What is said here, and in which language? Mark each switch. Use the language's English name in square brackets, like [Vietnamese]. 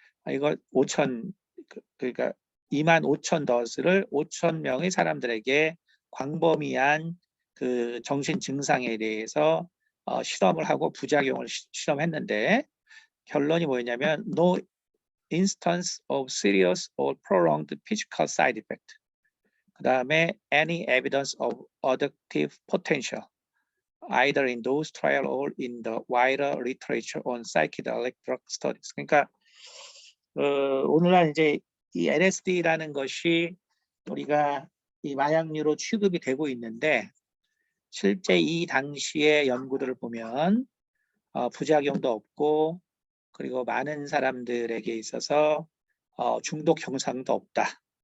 [Korean] 이걸 5,000 그러니까 25,000 도스를 5,000명의 사람들에게 광범위한 그 정신 증상에 대해서 실험을 하고 부작용을 실험했는데 결론이 뭐였냐면 [English] no instance of serious or prolonged physical side effect. [Korean] 그 다음에 [English] any evidence of addictive potential either in those trial or in the wider literature on psychedelic drug studies. [Korean] 그러니까 오늘날 이제 이 LSD라는 것이 우리가 이 마약류로 취급이 되고 있는데 실제 이 당시의 연구들을 보면 부작용도 없고 그리고 많은 사람들에게 있어서 중독 현상도 없다.